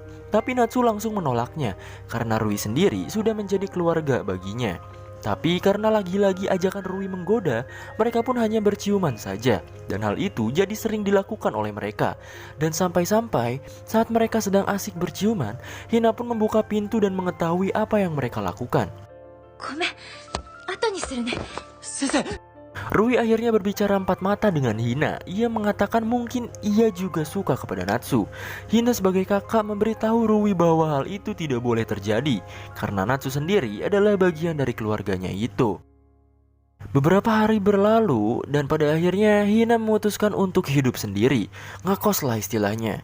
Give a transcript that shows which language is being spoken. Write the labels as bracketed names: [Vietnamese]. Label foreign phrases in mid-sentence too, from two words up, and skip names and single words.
[Indonesian] Tapi Natsu langsung menolaknya karena Rui sendiri sudah menjadi keluarga baginya. Tapi karena lagi-lagi ajakan Rui menggoda, mereka pun hanya berciuman saja. Dan hal itu jadi sering dilakukan oleh mereka. Dan sampai-sampai saat mereka sedang asik berciuman, Hina pun membuka pintu dan mengetahui apa yang mereka lakukan. [Japanese] ごめん、後にするね. Sensei, [Indonesian] Rui akhirnya berbicara empat mata dengan Hina. Ia mengatakan mungkin ia juga suka kepada Natsu. Hina sebagai kakak memberitahu Rui bahwa hal itu tidak boleh terjadi karena Natsu sendiri adalah bagian dari keluarganya itu. Beberapa hari berlalu dan pada akhirnya Hina memutuskan untuk hidup sendiri, ngekos lah istilahnya.